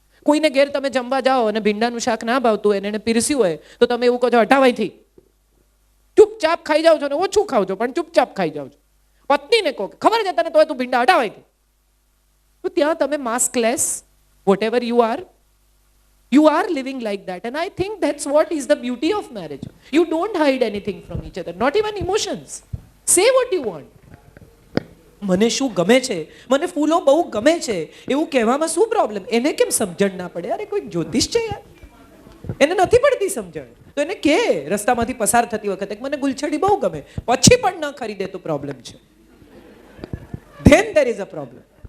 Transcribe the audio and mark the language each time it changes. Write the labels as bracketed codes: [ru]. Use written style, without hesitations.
[gu] કોઈને ઘેર તમે જમવા જાઓ અને ભીંડાનું શાક ના ભાવતું હોય અને એને પીરસ્યું હોય તો તમે એવું કહો છો હટાવાયથી, ચૂપચાપ ખાઈ જાઓ છો ને ઓછું ખાવ છો પણ ચૂપચાપ ખાઈ જાઓ છો. પત્નીને કહો ખબર છે તને તો તું ભીંડા હટાવાયથી, તો ત્યાં તમે માસ્કલેસ [en] whatever you are living like that. And I think that's what is the beauty of marriage. You don't hide anything from each other, not even emotions. Say what you want. [gu] મને શું ગમે છે, મને ફૂલો બહુ ગમે છે એવું કહેવામાં શું પ્રોબ્લેમ? એને કેમ સમજણ ના પડે? અરે કોઈ જ્યોતિષ છે યાર, એને નથી પડતી સમજણ, તો એને કે રસ્તામાંથી પસાર થતી વખતે મને ગુલછડી બહુ ગમે, પછી પણ ન ખરીદે તો પ્રોબ્લેમ છે. [en] Then there is a problem.